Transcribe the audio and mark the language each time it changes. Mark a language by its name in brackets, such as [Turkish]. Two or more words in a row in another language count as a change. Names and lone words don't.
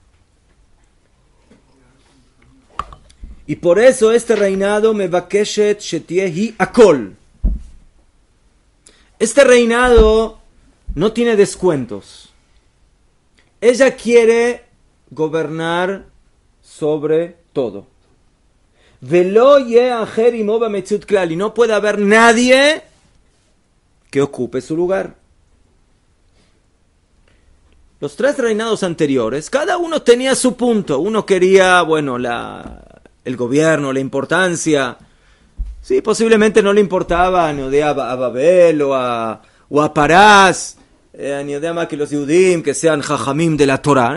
[Spanish] Y por eso este reinado [Hebrew] מבקשת שתהיה הכל. [Spanish] Este reinado no tiene descuentos. Ella quiere gobernar sobre todo. [Hebrew] ולא יאחר עמו במציאות כלל. [Spanish] Y no puede haber nadie que ocupe su lugar. Los tres reinados anteriores, cada uno tenía su punto. Uno quería, bueno, el gobierno, la importancia. Sí, posiblemente no le importaba a Babel o a Parás, ni idea que los Yudim que sean Jajamim de la Torah.